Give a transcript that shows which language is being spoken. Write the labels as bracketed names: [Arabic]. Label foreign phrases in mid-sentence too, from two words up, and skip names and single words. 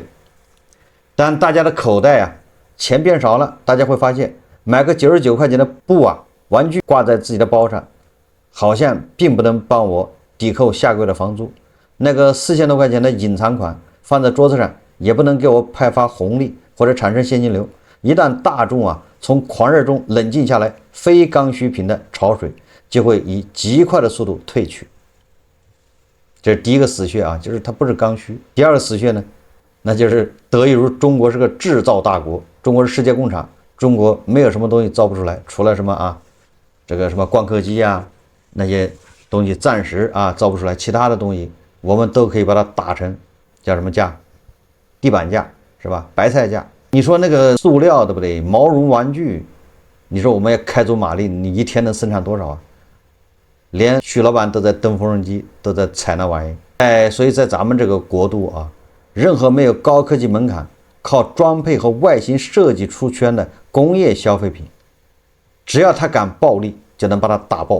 [Chinese] 但大家的口袋錢變少了，大家會發現買個99塊錢的布玩具掛在自己的包上，好像並不能幫我抵扣下個月的房租。那個4000多塊錢的隱藏款放在桌子上，也不能給我派發紅利或者產生現金流。一旦大眾從狂熱中冷靜下來，非剛需品的潮水就會以極快的速度退去。這是第一個死穴就是它不是剛需。第二個死穴呢，那就是得益于中國是個製造大國，中國是世界工厂，中國沒有什麼東西造不出來，除了什麼這個什麼光刻機那些東西暫時造不出來，其他的東西我們都可以把它打成叫什麼價？地板價是吧？白菜價。你說那個塑料对不对？毛绒玩具，你說我們要開足馬力，你一天能生產多少連徐老闆都在蹬縫紉機，都在踩那玩意。所以在咱們這個國度任何沒有高科技門檻，靠裝配和外形設計出圈的工業消費品，只要他敢暴利，就能把它打爆。